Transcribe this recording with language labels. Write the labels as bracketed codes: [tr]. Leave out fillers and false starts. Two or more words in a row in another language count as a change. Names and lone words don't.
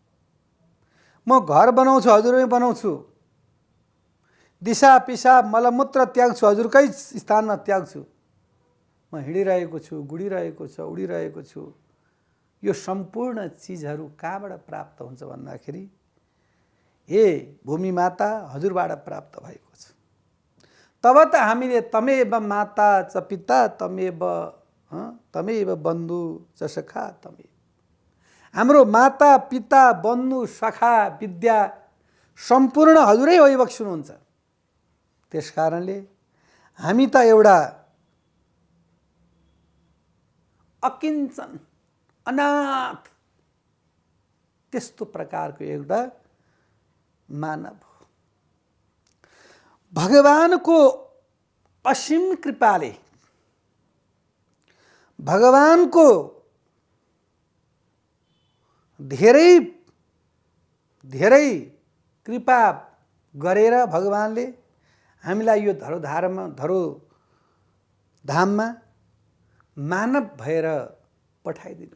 [ne] म घर बनाउँछु, हजुरमै बनाउँछु। दिशा पिसाब मलमूत्र त्याग्छु, हजुरकै स्थानमा त्याग्छु। म हिँडिरहेको छु, गुडिरहेको छु, उडिरहेको छु। यो सम्पूर्ण चिजहरू कहाँबाट प्राप्त हुन्छ भन्दाखेरि हे भूमि माता, हजुरबाट प्राप्त भएको छ। तब त हामीले [sa] तमेव माता च पिता तमेव बन्धु च सखा तमेव। [ne] हाम्रो माता पिता बन्धु सखा विद्या सम्पूर्ण हजुरै अभिबक्ष्नुहुन्छ। त्यस कारणले हामी त एउटा अकिञ्चन अनाथ त्यस्तो प्रकारको एउटा मानव हो। भगवानको असीम कृपाले, भगवानको धेरै धेरै कृपा गरेर भगवानले हामीलाई यो धरोधाममा मानव भएर पठाइदिनु।